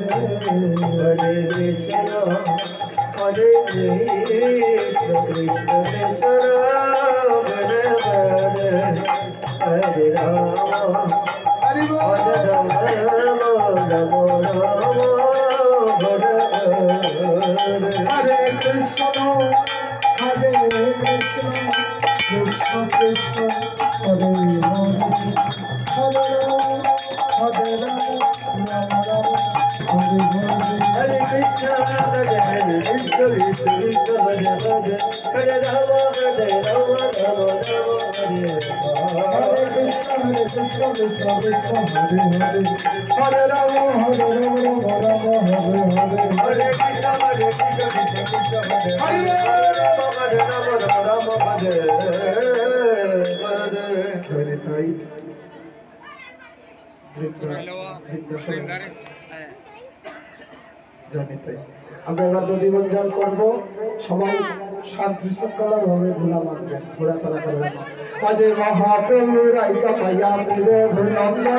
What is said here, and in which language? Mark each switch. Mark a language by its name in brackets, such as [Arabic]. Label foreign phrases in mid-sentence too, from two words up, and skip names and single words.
[Sanskrit] হরে কৃষ্ণ হরে কৃষ্ণ কৃষ্ণ কৃষ্ণ হরে হরে হরে রাম হরি হরে রাম রাম রাম হরে হরে হরে কৃষ্ণ কৃষ্ণ কৃষ্ণ কৃষ্ণ হরে হরে হরে রাম রাম রাম হরে হরে Hare Krishna, Hare Hare, Krishna Krishna, Krishna Hare Hare, Hare Rama, Hare Rama, Rama Rama, Hare হরে Hare. কৃষ্ণ কৃষ্ণ কৃষ্ণ হরে হরে হরে রাম রাম রাম রাম হরে হরে Hare Krishna, Hare Krishna, Krishna Krishna, Hare Hare, Hare Rama, Hare Rama, Rama Rama, Hare Hare. [Bangla] হরে তাই জানি তাই আমরা এবার নদী মঞ্জন করবো সবাই শান্তি শৃঙ্খলা ভাবে ঘোরা মারবেন ঘোরাফেরা করবেন আজ মহাপ্রভু রাইকা পাইয়া শ্রী রঘুনন্দন